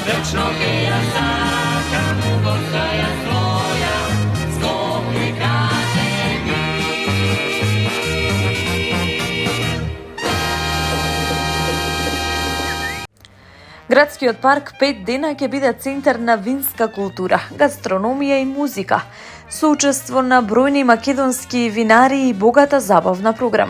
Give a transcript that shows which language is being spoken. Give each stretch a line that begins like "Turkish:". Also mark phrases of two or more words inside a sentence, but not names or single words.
Macedonian: Точно ќе ја сакам, постаја своја, Скопје каже ми. Градскиот парк 5 дена ќе биде центар на винска култура, гастрономија и музика, со учество на бројни македонски винари и богата забавна програма.